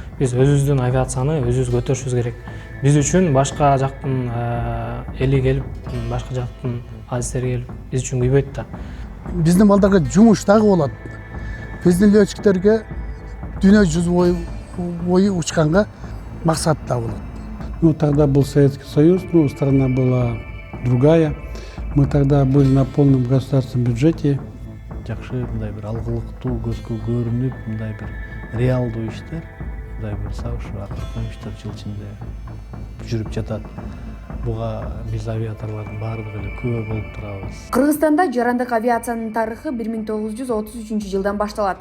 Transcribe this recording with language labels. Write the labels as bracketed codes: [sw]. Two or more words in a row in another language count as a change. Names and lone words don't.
[ky] Биз өзүбүздүн авиацияны өзүбүз көтөрүшүбүз керек. Биз үчүн башка жактын эли келип, башка жактын адистери келип биз үчүн күйбөйт да. Биздин балдарга жумуш дагы болот. Биздин летчиктерге дүйнө жүзү бою учканга максат да болот. [ru] Ну, тогда был Советский Союз, ну, страна была другая. Мы тогда были на полном государственном бюджете. [ky] Жакшы мындай бир алгылыктуу көзгө көрүнүп, мындай бир реалдуу иштер, мындай бир сабыш акыркы иштер жыл ичинде жүрүп жатат. Буга биз авиаторлордун баардыгы эле күбө болуп турабыз. Кыргызстанда жарандык авиациянын тарыхы 1933 жылдан башталат.